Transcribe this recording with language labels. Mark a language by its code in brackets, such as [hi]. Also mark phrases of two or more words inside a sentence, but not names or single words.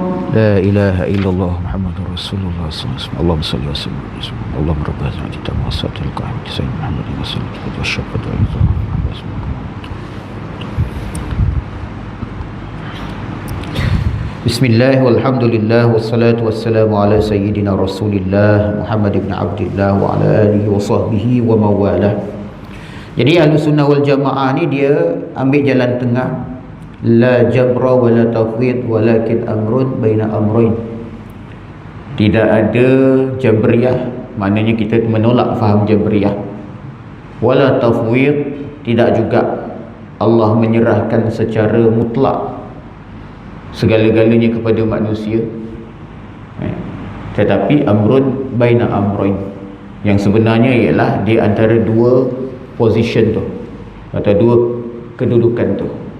[ar] لا إله إلا الله محمد رسول الله صلى الله عليه وسلم اللهم صل وسلم على رسول الله اللهم رب هذه الكتاب والصلاة القائمة سيدنا محمد وسلم والشفقة بسم الله والحمد لله والصلاة والسلام على سيدنا رسول الله محمد بن عبد الله وعلى آله وصحبه ومواله. [ms] Jadi Ahlussunnah wal Jamaah ni dia ambil jalan tengah, [ar] لا جبر ولا تفويض ولكن أمر بين أمرين. [ms] Tidak ada jabriyah, maknanya kita menolak faham jabriyah, [ar] ولا تفويض, [ms] tidak juga Allah menyerahkan secara mutlak segala-galanya kepada manusia, tetapi [ar] أمر بين أمرين, [ms] yang sebenarnya ialah di antara dua position tu atau dua kedudukan tu.